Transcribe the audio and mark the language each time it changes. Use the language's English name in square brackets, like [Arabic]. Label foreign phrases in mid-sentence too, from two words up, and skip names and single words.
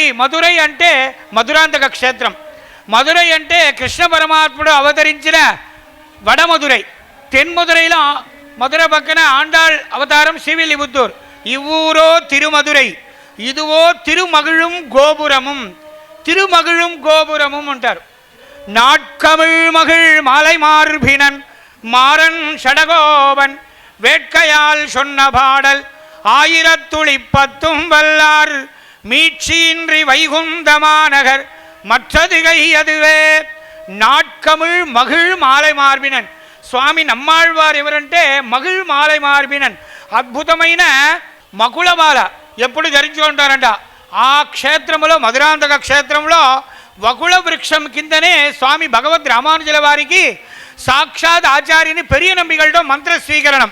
[Telugu] మధురై అంటే మధురాంతక క్షేత్రం, మధురై అంటే కృష్ణ పరమాత్ముడు అవతరించిన వడమధురై. తెన్మధురైలో మధుర పక్కన ఆండాళ్ అవతారం శ్రీవిల్లిపుత్తూర్. [Tamil] இவ்வூரோ திருமதுரை இதுவோ திருமகிழும் கோபுரமும், திருமகிழும் கோபுரமும் అంటారు. நாட்கமிழ் மகிழ் மாலை மார்பினன் மாறன் ஷடகோபன் வேட்கையால் சொன்ன பாடல் ஆயிரத்துளிப்பத்தும் வல்லார் மீட்சியின்றி வைகுந்தமாநகர் மற்றதுகை அதுவே. நாட்கமிழ் மகிழ் மாலை மார்பினன். [Telugu] స్వామి నమ్మాళ్వారు ఎవరంటే [Tamil] மகிழ் மாலை மார்பினன், [Telugu] అద్భుతమైన మకుళమాల ఎప్పుడు ధరించుకుంటారంట. ఆ క్షేత్రంలో మధురాంతక క్షేత్రంలో వకుళ వృక్షం కిందనే స్వామి భగవద్ రామానుజుల వారికి సాక్షాత్ ఆచార్యుని పెరియ నంబిగలతో మంత్ర స్వీకరణం.